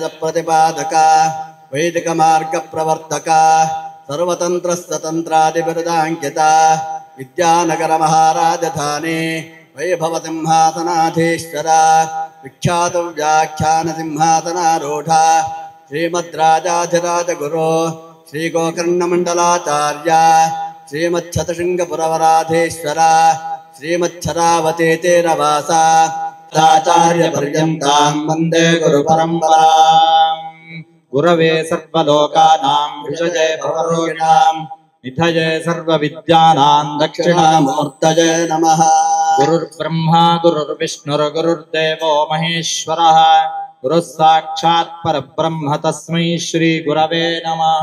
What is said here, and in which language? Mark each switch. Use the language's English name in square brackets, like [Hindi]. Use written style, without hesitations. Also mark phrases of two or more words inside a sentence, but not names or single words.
[Sanskrit] प्रतिपादक वैदिक मार्ग प्रवर्तक सर्वतन्त्र स्वतन्त्रादि बिरुदाङ्कित विद्यानगर महाराजधानी वैभव सिंहासनाधीश्वर विख्यात व्याख्यान सिंहासनारूढ श्रीमद्राजाधिराज गुरु श्री गोकर्ण मण्डलाचार्य ശ്രീമച്ഛതശൃംഗപുരവരാധീശ്വര ശ്രീമच्छरावती तीरवास आचार्य पर्यन्तां वन्दे गुरु परम्पराम्. गुरवे सर्वलोकानां विषये भवरोगिणां निधये सर्वविद्यानां दक्षिणामूर्तये नमः. गुरुर्ब्रह्मा गुरुर्विष्णुर्गुरुर्देवो महेश्वरः गुरुः साक्षात् परब्रह्म तस्मै श्री गुरवे नमः.